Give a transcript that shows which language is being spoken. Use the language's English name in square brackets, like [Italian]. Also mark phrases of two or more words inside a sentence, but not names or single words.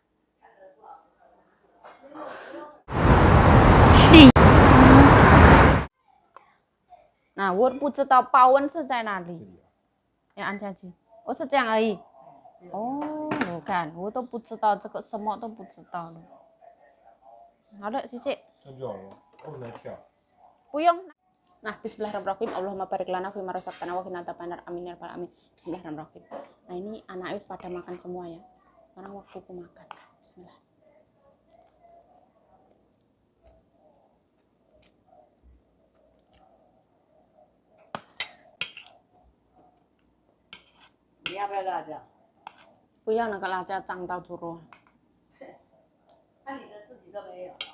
[Chinese] 那我不知道保温是在哪里，要按下去。我是这样而已。哦，我看我都不知道这个，什么都不知道了。好的，谢谢。那就好了，不能跳。不用。Nah, [Arabic] bismillahirrahmanirrahim. اللهم بارك لنا في ما رزقتنا وقنا عذاب النار. آمين يا رب العالمين. Bismillahirrahmanirrahim. [Indonesian] Nah, ini anak Ayus pada makan semua ya. Sekarang waktuku makan. Bismillah. [Chinese] Ni 要不要辣椒？不要那个辣椒脏到猪肉。那你的自己都没有。